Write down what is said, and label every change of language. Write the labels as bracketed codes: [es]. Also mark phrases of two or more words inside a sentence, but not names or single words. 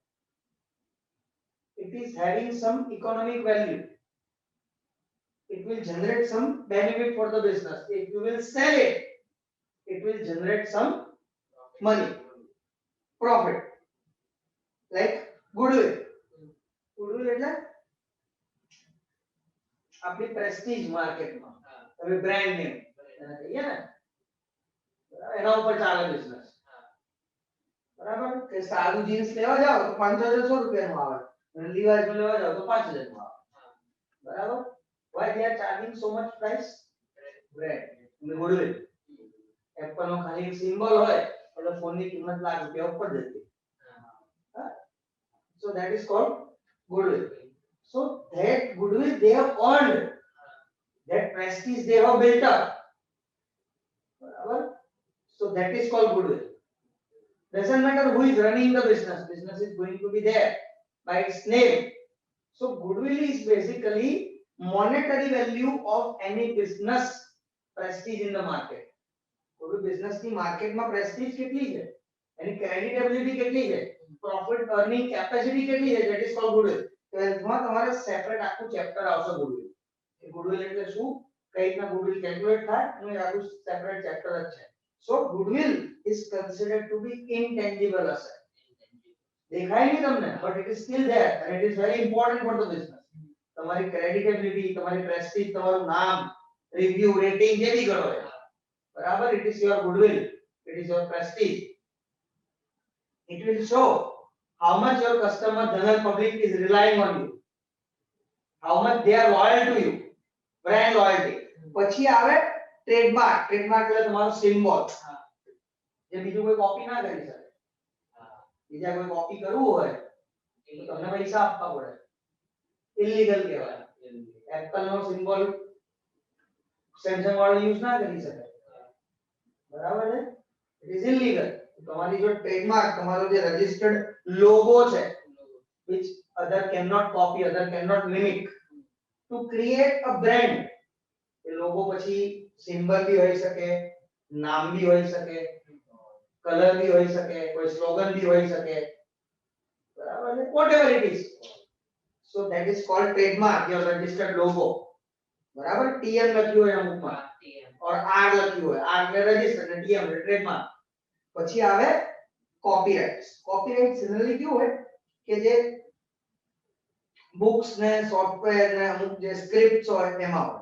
[en] It is having some economic value, it will generate some benefit for the business. If you will sell it, it will generate some money, profit, like goodwill. [gu] Goodwill એટલે આપણી પ્રેસ્ટીજ માર્કેટમાં હવે [en] brand name [gu] એને કહીએ ને, એના ઉપર ચાલે બિઝનેસ. બરાબર? કે સાદું જીન્સ લેવા જાવ તો 500-600 રૂપિયાનું આવે, અને લીવાઈસનું લેવા જાવ તો 5000 નું આવે. બરાબર? [en] Why they are charging so much price? Brand, goodwill. [gu] એપલ નો ખાલી સિમ્બોલ હોય એટલે ફોનની કિંમત લાખ રૂપિયા ઉપર જતી. [en] So that is called goodwill. So that goodwill they have earned, that prestige they have built up. [gu] Barabar? [en] So that is called goodwill. Doesn't matter who is running the business, business is going to be there by its name. So goodwill is basically monetary value of any business prestige in the market. [gu] કોઈ બિઝનેસ ની માર્કેટમાં પ્રેસ્ટીજ કેટલી છે, એની ક્રેડિટેબિલિટી કેટલી છે, [en] profit earning capacity [gu] કેટલી છે, [en] that is called goodwill. [gu] 12th માં તમારે [en] separate આખું chapter [gu] આવશે goodwill. કે goodwill એટલે શું, કઈ રીતના [en] goodwill calculate [gu] થાય, એનું આખું સેપરેટ ચેપ્ટર જ છે. [en] So goodwill is considered to be intangible asset. [gu] દેખાય નહીં તમને, [en] but it is still there and it is very important for the business. [gu] તમારી ક્રેડિટેબિલિટી, તમારી પ્રેસ્ટીજ, તમારું નામ, [en] review, rating [gu] જે બી કરો બરાબર, [en] it is your goodwill, it is your prestige. It will show how much your customer, general public is relying on you, how much they are loyal to you, brand loyalty. [gu] પછી આવે ટ્રેડમાર્ક. ટ્રેડમાર્ક એટલે તમારો સિમ્બોલ, જે બીજું કોઈ કોપી ના કરી શકે. બીજા કોઈ કોપી કરવું હોય તો તમને પૈસા આપવા પડે, ઇલીગલ કહેવાય. એપલ નો સિમ્બોલ સેમસંગ વાળો યુઝ ના કરી શકે, બરાબર છે, [en] it is illegal. [gu] તમારી જો ટ્રેડમાર્ક, તમારો જે [en] registered logo [gu] છે, [en] which other cannot copy, other cannot mimic, to create a brand. [gu] એ લોગો પછી સિમ્બલ બી હોઈ શકે, નામ બી હોઈ શકે, કલર બી હોઈ શકે, કોઈ સ્લોગન બી હોઈ શકે, બરાબર છે, [en] whatever it is. So that is called trademark, your registered logo. [gu] બરાબર, TM લખ્યું હોય અમુકમાં, और R લખ્યું હોય, R એટલે રજિસ્ટર્ડ અને TM એટલે ટ્રેડમાર્ક. પછી આવે કોપીરાઇટ્સ. કોપીરાઇટ જનરલી કેવું હોય કે જે બુક્સ ને સોફ્ટવેર ને અમુક જે સ્ક્રિપ્ટ્સ હોય એમાં હોય.